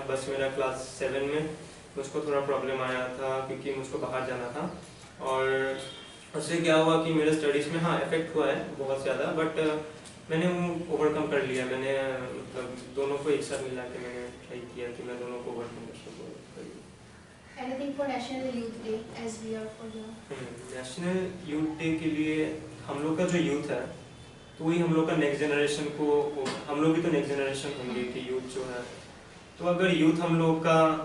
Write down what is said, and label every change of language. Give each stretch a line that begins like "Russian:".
Hindi: बस मेरा क्लास 7 में मुझको थोड़ा प्रॉब्लम आया था क्योंकि मुझको बाहर जाना था। और उससे क्या हुआ कि मेरे स्टडीज़ में हाँ इफेक्ट हुआ है बहुत ज़्यादा, बट मैंने वो ओवरकम कर लिया। मैंने मतलब दोनों को एक साथ मिला के मैंने ट्राई किया कि मैं दोनों को ओवरकम कर सकूँ।
English: Anything for National Youth Day as we are for young?
Hindi: National youth day के लिए हम लोग का जो यूथ है तो वही हम लोग का नेक्स्ट जनरेशन को, हम लोग भी तो नेक्स्ट जनरेशन होंगे कि यूथ जो है, तो अगर यूथ हम लोग का